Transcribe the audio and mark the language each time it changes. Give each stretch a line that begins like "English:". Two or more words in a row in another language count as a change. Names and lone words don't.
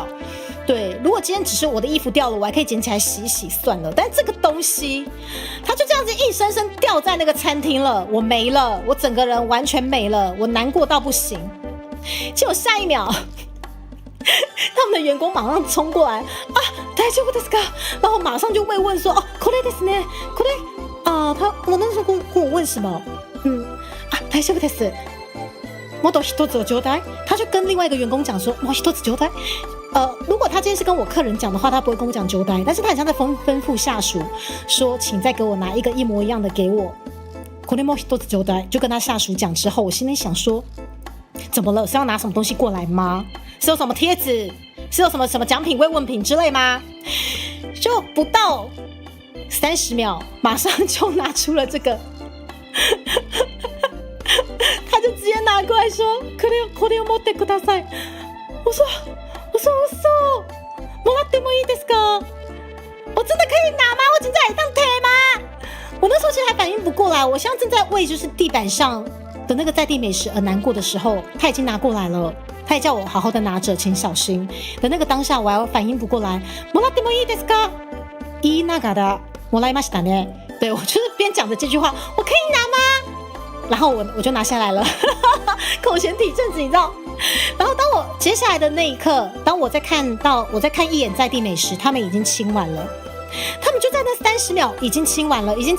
Chinese: 对，如果今天只是我的衣服掉了，我还可以捡起来洗一洗算了。但这个东西，它就这样子硬生生掉在那个餐厅了，我没了，我整个人完全没了，我难过到不行。结果下一秒，他们的员工马上冲过来
Japanese: 大丈夫ですか？
Chinese: 然后马上就慰问说
Japanese: これですね，
Chinese: これ我那时候跟我问什么？
Japanese: 大丈夫です。もっと一つをちょうだい。
Chinese: 他就跟另外一个员工讲说，
Japanese: もう一つちょうだい。
Chinese: 如果他今天是跟我客人讲的话，他不会跟我讲ちょうだい，但是他很像在吩咐下属说，请再给我拿一个一模一样的给我。
Japanese: これも一つちょうだい。
Chinese: 就跟他下属讲之后，我心里想说，怎么了？是要拿什么东西过来吗？是有什么贴纸？是有什么奖品、慰问品之类吗？就不到30秒，马上就拿出了这个，他就直接拿过来说：“
Japanese: これを持ってください。” 我说，もらってもいいですか？
Chinese: 我真的可以拿吗？我现在也当贴吗？我那时候其实还反应不过来，我现在正在为就是地板上的那个在地美食而难过的时候，他已经拿过来了。他也叫我好好的拿着，请小心的那个当下，我还反应不过来。
Japanese: もらってもいいですか？言いながらもらいましたね。
Chinese: 对，我就是边讲着这句话，我可以拿吗？然后我就拿下来了，口嫌体正直，你知道。然后当我接下来的那一刻，当我再看一眼在地美食，他们已经清完了，他们就在那30秒已经清完了。